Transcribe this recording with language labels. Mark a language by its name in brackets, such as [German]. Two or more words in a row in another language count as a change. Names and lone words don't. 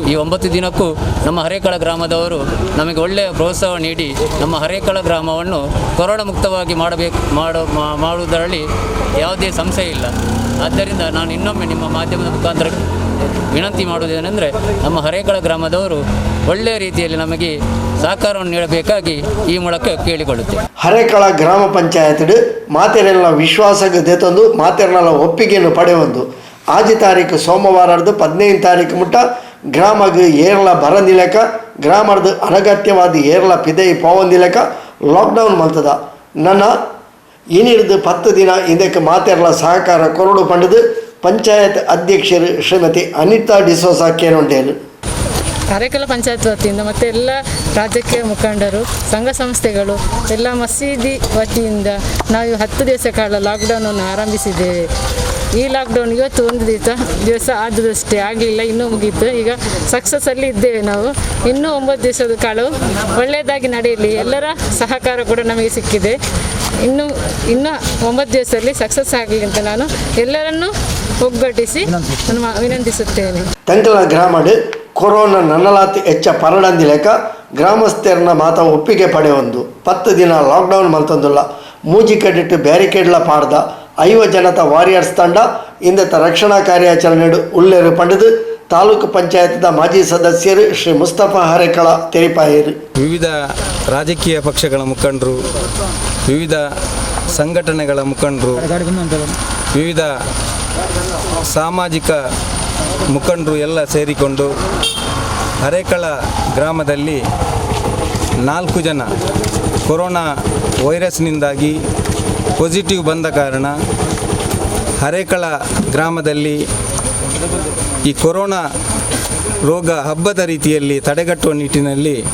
[Kannada] ಈ 9 ದಿನಕ್ಕೂ ನಮ್ಮ ಹರೇಕಳ ಗ್ರಾಮದವರು ನಮಗೆ ಒಳ್ಳೆಯ ಪ್ರೋತ್ಸಾಹ ನೀಡಿ ನಮ್ಮ ಹರೇಕಳ ಗ್ರಾಮವನ್ನು ಕೊರೋನಾ ಮುಕ್ತವಾಗಿ ಮಾಡುವುದರಲ್ಲಿ ಯಾವುದೇ ಸಂಶಯ ಇಲ್ಲ. ಆದ್ದರಿಂದ ನಾನು ಇನ್ನೊಮ್ಮೆ ನಿಮ್ಮ ಮಾಧ್ಯಮದ ಮುಖಾಂತರ ವಿನಂತಿ ಮಾಡುವುದೇನೆಂದರೆ ನಮ್ಮ ಹರೇಕಳ ಗ್ರಾಮದವರು ಒಳ್ಳೆಯ ರೀತಿಯಲ್ಲಿ ನಮಗೆ ಸಹಕಾರವನ್ನು ನೀಡಬೇಕಾಗಿ ಈ ಮೂಲಕ ಕೇಳಿಕೊಳ್ಳುತ್ತೇವೆ. [Tulu] ಹರೇಕಳ ಗ್ರಾಮ ಪಂಚಾಯತ್ ಮಾತೆರೆಲ್ಲ ವಿಶ್ವಾಸಕ್ಕೆ ದೇತೊಂದು ಮಾತೆರೆಲ್ಲ ಒಪ್ಪಿಗೆಯನ್ನು ಪಡೆಯೊಂದು ಆಜಿ ತಾರೀಕು ಸೋಮವಾರದ್ದು 15 ತಾರೀಕು ಮುಟ್ಟ ಗ್ರಾಮಕ್ಕೆ ಏರ್ಲ ಬರಂದಿಲೆಕ ಗ್ರಾಮದ ಅನಗತ್ಯವಾದ ಏರ್ಲ ಪಿದೈ ಪೋವಂದಿಲೆಕ ಲಾಕ್ಡೌನ್ ಮಲ್ತದ. ನನ್ನ ಇನ್ನಿಡ್ದು 10 ದಿನ ಇದಕ್ಕೆ ಮಾತೆರಲ ಸಹಕಾರ ಕೊರಡು ಪಂಡದು ಪಂಚಾಯತ್ ಅಧ್ಯಕ್ಷರು ಶ್ರೀಮತಿ ಅನಿತಾ ಡಿಸೋಜಾ ಕೇನೊಂಡೇರು. [Kannada] ಹರೇಕಳ ಪಂಚಾಯತ್ ವತಿಯಿಂದ ಮತ್ತು ಎಲ್ಲ ರಾಜಕೀಯ ಮುಖಂಡರು, ಸಂಘ ಸಂಸ್ಥೆಗಳು, ಎಲ್ಲ ಮಸೀದಿ ವತಿಯಿಂದ ನಾವು 10 ದಿವಸ ಕಾಲ ಲಾಕ್ಡೌನನ್ನು ಆರಂಭಿಸಿದ್ದೇವೆ. ಈ ಲಾಕ್ಡೌನ್ ಇವತ್ತು ಒಂದು ದಿವಸ ಆದದಷ್ಟೇ, ಆಗಲಿಲ್ಲ, ಇನ್ನೂ ಮುಗೀತು. ಈಗ ಸಕ್ಸಸ್ಸಲ್ಲಿ ಇದ್ದೇವೆ ನಾವು. ಇನ್ನೂ 9 ದಿವಸದ ಕಾಲ ಒಳ್ಳೆಯದಾಗಿ ನಡೆಯಲಿ. ಎಲ್ಲರ ಸಹಕಾರ ಕೂಡ ನಮಗೆ ಸಿಕ್ಕಿದೆ. ಇನ್ನೂ 9 ದಿವಸದಲ್ಲಿ ಸಕ್ಸಸ್ ಆಗಲಿ ಅಂತ ನಾನು ಎಲ್ಲರನ್ನೂ ಒಗ್ಗಟ್ಟಿಸಿ ನಾನು ವಿನಂತಿಸುತ್ತೇನೆ. [Tulu] ತೆಂಕಲ ಗ್ರಾಮಡ್ ಕೊರೋನಾ ನನ್ನಲಾತಿ ಹೆಚ್ಚ ಪರಡಂದಿಲೆಕ ಗ್ರಾಮಸ್ಥರನ್ನ ಮಾತ ಒಪ್ಪಿಗೆ ಪಡೆಯೊಂದು 10 ದಿನ ಲಾಕ್ಡೌನ್ ಮಲ್ತೊಂದುಲ್ಲ. ಮೂಜಿ ಕಡಿಟ್ಟು ಬ್ಯಾರಿಕೇಡ್ಲ ಪಾಡ್ದ 50 ಜನತ ವಾರಿಯರ್ಸ್ ತಂಡ ಇಂದತ ರಕ್ಷಣಾ ಕಾರ್ಯಾಚರಣೆ ಉಲ್ಲೇರು ಪಡೆದು ತಾಲೂಕು ಪಂಚಾಯತ್ದ ಮಾಜಿ ಸದಸ್ಯರು ಶ್ರೀ ಮುಸ್ತಫಾ ಹರೇಕಳ ತೆರಿಪಾಯರು. [Kannada] ವಿವಿಧ ರಾಜಕೀಯ ಪಕ್ಷಗಳ ಮುಖಂಡರು, ವಿವಿಧ ಸಂಘಟನೆಗಳ ಮುಖಂಡರು, ವಿವಿಧ ಸಾಮಾಜಿಕ ಮುಖಂಡರು ಎಲ್ಲ ಸೇರಿಕೊಂಡು ಹರೇಕಳ ಗ್ರಾಮದಲ್ಲಿ 4 ಜನ ಕೊರೋನಾ ವೈರಸ್ನಿಂದಾಗಿ ಪಾಸಿಟಿವ್ ಬಂದ ಕಾರಣ ಹರೇಕಳ ಗ್ರಾಮದಲ್ಲಿ ಈ ಕೊರೋನಾ ರೋಗ ಹಬ್ಬದ ರೀತಿಯಲ್ಲಿ ತಡೆಗಟ್ಟುವ ನಿಟ್ಟಿನಲ್ಲಿ